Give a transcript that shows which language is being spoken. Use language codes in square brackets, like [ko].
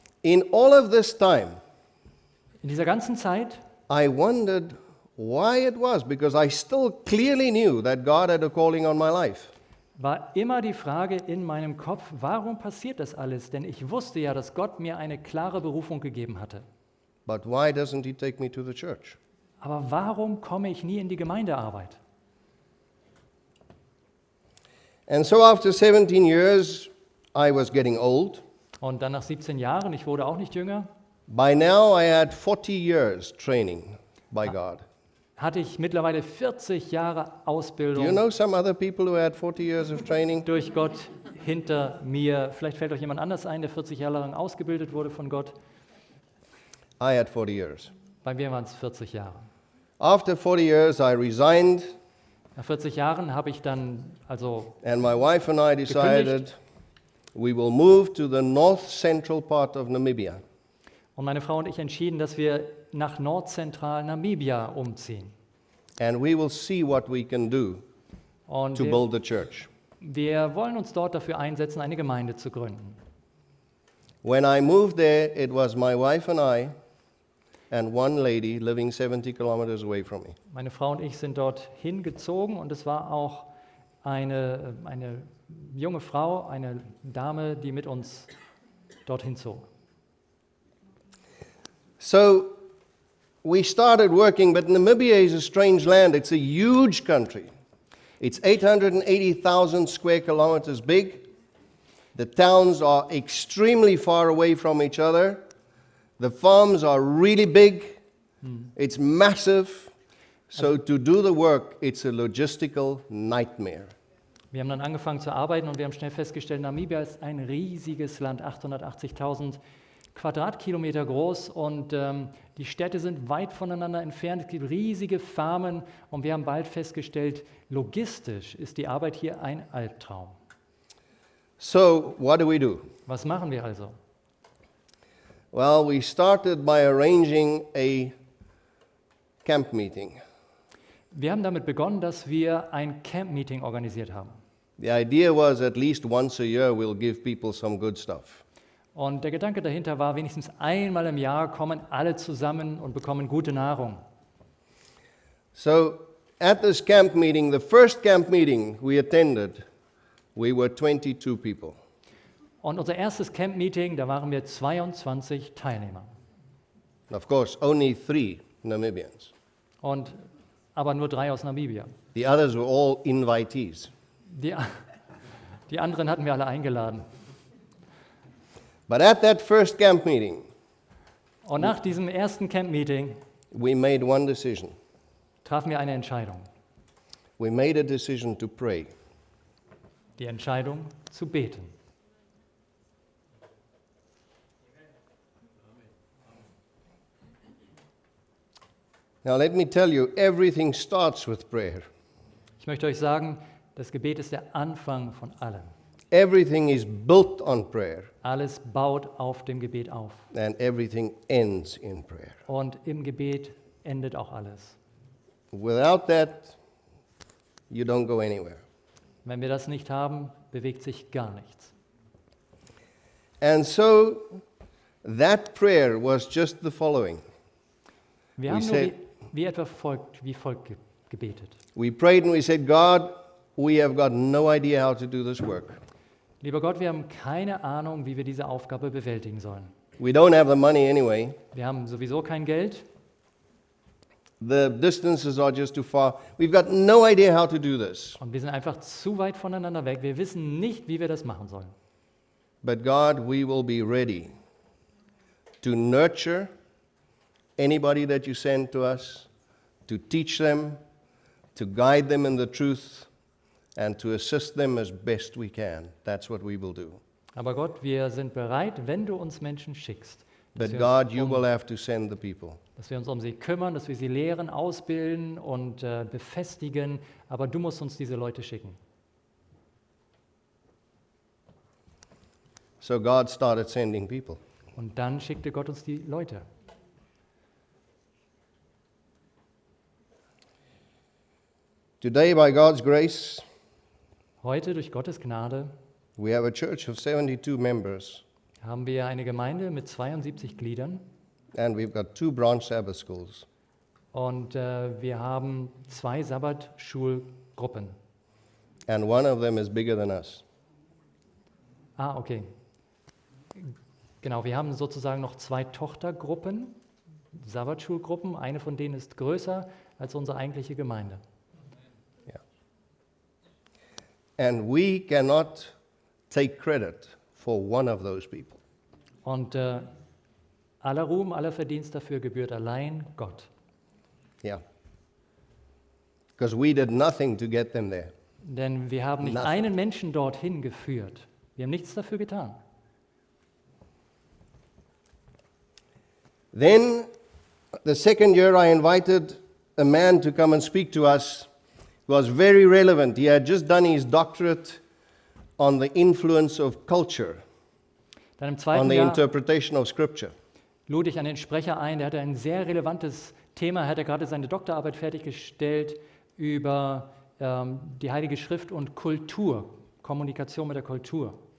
[en] In all of this time, [de] In dieser ganzen Zeit [en] I wondered why it was, because I still clearly knew that God had a calling on my life. [de] war immer die Frage in meinem Kopf, warum passiert das alles? Denn ich wusste ja, dass Gott mir eine klare Berufung gegeben hatte. [en] But why doesn't He take me to the church? [de] Aber warum komme ich nie in die Gemeindearbeit? [en] And so after 17 years, I was getting old. [de] Und dann nach 17 Jahren, ich wurde auch nicht jünger, [en] By now, I had 40 years training by God. [de] hatte ich mittlerweile 40 Jahre [en] Do you [de] Ausbildung [en] know some other people who had 40 years of training? [de] durch Gott hinter mir. Vielleicht fällt euch jemand anders ein, der 40 Jahre lang ausgebildet wurde von Gott. [en] I had 40 years. [de] Bei mir waren es 40 Jahre. [en] After 40 years, I resigned, [de] Nach 40 Jahren habe ich dann [en] and my wife and I decided we will move to the north central part of Namibia. [de] und meine Frau und ich entschieden, dass wir nach nordzentral Namibia umziehen. [en] And we will see what we can do [de] Und [en] to build the church. [de] wir wollen uns dort dafür einsetzen, eine Gemeinde zu gründen. [en] When I moved there, it was my wife and I and one lady living 70 kilometers away from me. [de] Meine Frau und ich sind dort hingezogen und es war auch eine junge Frau, eine Dame, die mit uns dorthin zog. [en] So we started working, but Namibia is a strange land. It's a huge country. It's 880,000 square kilometers big. The towns are extremely far away from each other. The farms are really big. It's massive. So to do the work, it's a logistical nightmare. [de] Wir haben dann angefangen zu arbeiten und wir haben schnell festgestellt, Namibia ist ein riesiges Land, 880.000 Quadratkilometer groß und die Städte sind weit voneinander entfernt. Es gibt riesige Farmen und wir haben bald festgestellt, logistisch ist die Arbeit hier ein Albtraum. [en] So what do? [de] Was machen wir also? [en] Well, we started by arranging a camp meeting. [de] Wir haben damit begonnen, dass wir ein Camp-Meeting organisiert haben. [en] The idea was at least once a year we'll give people some good stuff. [de] Und der Gedanke dahinter war, wenigstens einmal im Jahr kommen alle zusammen und bekommen gute Nahrung. [en] So at this camp meeting, the first camp meeting we attended, we were 22 people. [de] Und unser erstes Camp-Meeting, da waren wir 22 Teilnehmer. [en] Of course, only 3 Namibians. [de] Aber nur 3 aus Namibia. [en] The others were all invitees. [de] Die anderen hatten wir alle eingeladen. [en] But at that first camp meeting, [de] Und nach diesem ersten Camp-Meeting [en] we made one decision. [de] trafen wir eine Entscheidung. [en] We made a decision to pray. [de] Die Entscheidung zu beten. [en] Now let me tell you, everything starts with prayer. [de] Ich möchte euch sagen, das Gebet ist der Anfang von allem. [en] Everything is built on prayer, [de] Alles baut auf dem Gebet auf. [en] and everything ends in prayer. [de] Und im Gebet endet auch alles. [en] Without that, you don't go anywhere. [de] Wenn wir das nicht haben, bewegt sich gar nichts. [en] And so that prayer was just the following. [de] Wir [en] We [de] haben nur [en] said- [de] wie folgt gebetet. [en] We prayed and we said, God, we have got no idea how to do this work. [de] Lieber Gott, wir haben keine Ahnung, wie wir diese Aufgabe bewältigen sollen. [en] We don't have the money anyway. [de] Wir haben sowieso kein Geld. [en] The distances are just too far. We've got no idea how to do this. [de] Und wir sind einfach zu weit voneinander weg. Wir wissen nicht, wie wir das machen sollen. [en] But God, we will be ready to nurture anybody that you send to us, to teach them, to guide them in the truth, and to assist them as best we can. That's what we will do. [de] Aber Gott, wir sind bereit, wenn du uns Menschen schickst, dass [en] But [de] wir uns [en] God, you will have to send the people. [de] dass wir uns um sie kümmern, dass wir sie lehren, ausbilden und befestigen. Aber du musst uns diese Leute schicken. [en] So God started sending people. [de] Und dann schickte Gott uns die Leute. [en] Today, by God's grace, [de] Heute, durch Gottes Gnade, [en] we have a church of 72 members, [de] haben wir eine Gemeinde mit 72 Gliedern. [en] and we've got 2 branch Sabbath schools. [de] Und wir haben 2 Sabbatschulgruppen. [en] And one of them is bigger than us. Ah, okay. [de] Genau, wir haben sozusagen noch 2 Tochtergruppen, Sabbatschulgruppen. Eine von denen ist größer als unsere eigentliche Gemeinde. [en] And we cannot take credit for one of those people. [de] Und aller Ruhm, aller Verdienst dafür gebührt allein Gott. [en] Yeah. Because we did nothing to get them there. [de] Denn wir haben nicht [en] Nothing. [de] einen Menschen dorthin geführt. Wir haben nichts dafür getan. [en] Then, the second year, I invited a man to come and speak to us. It was very relevant. He had just done his doctorate on the influence of culture, [de] Dann im [en] on [de] zweiten [en] the [de] Jahr [en] interpretation of Scripture. [de] lud ich einen Sprecher ein, der hatte ein sehr relevantes Thema. Er hatte gerade seine Doktorarbeit fertiggestellt über die Heilige Schrift und Kultur, Kommunikation mit der Kultur.